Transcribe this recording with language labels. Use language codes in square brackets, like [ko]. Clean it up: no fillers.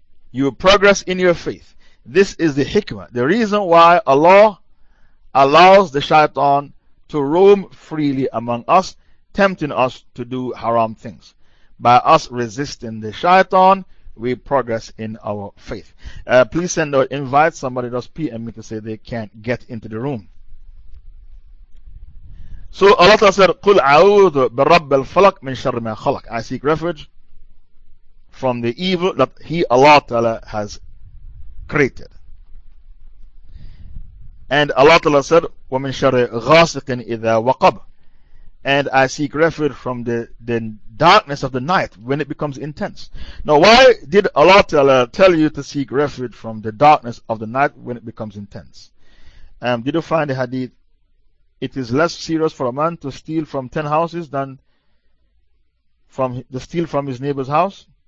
[en] You progress in your faith. This is the hikmah, the reason why Allah allows the shaitan to roam freely among us, tempting us to do haram things. By us resisting the shaitan, we progress in our faith. Please send or invite somebody, just PM me to say they can't get into the room. So Allah said, [ar] قُلْ أَعُوذُ بِرَبِّ الْفَلَقِ مِنْ شَرِّ مَا خَلَقَ. [en] I seek refuge from the evil that He, Allah Ta'ala, has created. And Allah Ta'ala said, [ar] وَمِنْ شَرِّ غَاسِقٍ إِذَا وَقَبَ. [en] And I seek refuge from the darkness of the night when it becomes intense. Now, why did Allah Ta'ala tell you to seek refuge from the darkness of the night when it becomes intense? Did you find the hadith? It is less serious for a man to steal from 10 houses than to steal from his neighbor's house.